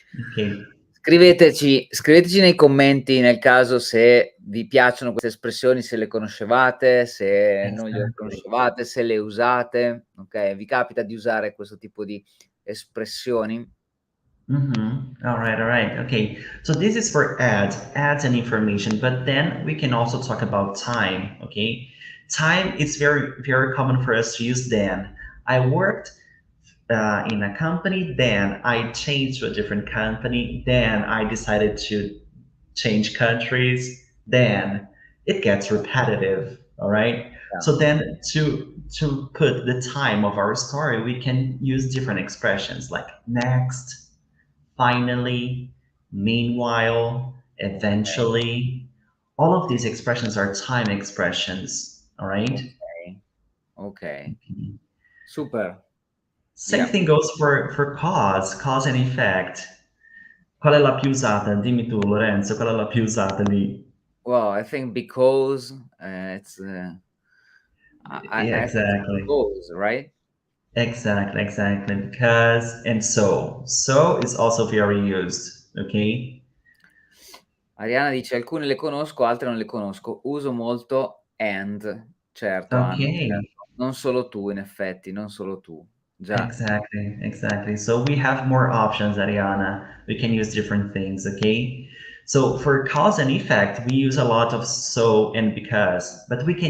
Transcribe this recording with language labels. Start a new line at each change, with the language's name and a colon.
English: Ok,
Italian: Scriveteci nei commenti nel caso se vi piacciono queste espressioni, se le conoscevate, se non le
English: exactly.
Italian: conoscevate, se le usate, okay? Vi capita di usare questo tipo di espressioni?
English: All right, all right. Okay, so this is for ads and information, but then we can also talk about time. Okay, time is very, very common for us to use then. I worked in a company, then I changed to a different company, then I decided to change countries, then it gets repetitive. All right. Yeah, So then to put the time of our story, we can use different expressions like next, finally, meanwhile, okay, eventually. All of these expressions are time expressions. All right. okay, okay. Super. Same Yeah. thing goes for cause and effect.
Italian: Qual è la più usata? Dimmi tu, Lorenzo, qual è la più usata lì?
English: Well, I think because, it's, I think it's Exactly. because, right? Exactly, exactly. Because and so. So is also very used. Okay.
Italian: Ariana dice: "Alcune le conosco, altre non le conosco. Uso molto and." Certo,
English: Okay.
Italian: certo. Non solo tu in effetti, non solo tu. Già,
English: Exactly, exactly. So we have more options, Ariana. We can use different things, okay? So for cause and effect, we use a lot of so and because, but we can